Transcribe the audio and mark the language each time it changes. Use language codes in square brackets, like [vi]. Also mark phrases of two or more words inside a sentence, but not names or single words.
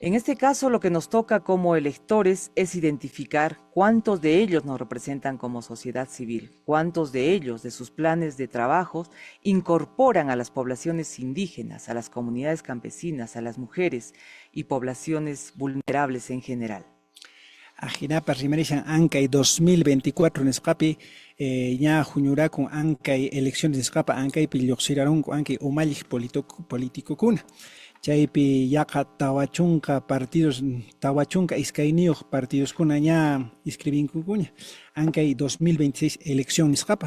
[es] En este caso, lo que nos toca como electores es identificar cuántos de ellos nos representan como sociedad civil, cuántos de ellos, de sus planes de trabajo, incorporan a las poblaciones indígenas, a las comunidades campesinas, a las mujeres y poblaciones vulnerables en general. [qu] Ajinapa rimarishan Ancay 2024 nisqapi ña huñurakun Ancay elecciones nisqapa Ancaypi lluqsirarunku Ancay umalliq politikukuna. Chaypi yaqa tawachunqa partidos tawachunqa iskayniyuq partidoskuna ña inscribinkukuña Ancay 2026 elección nisqapaq.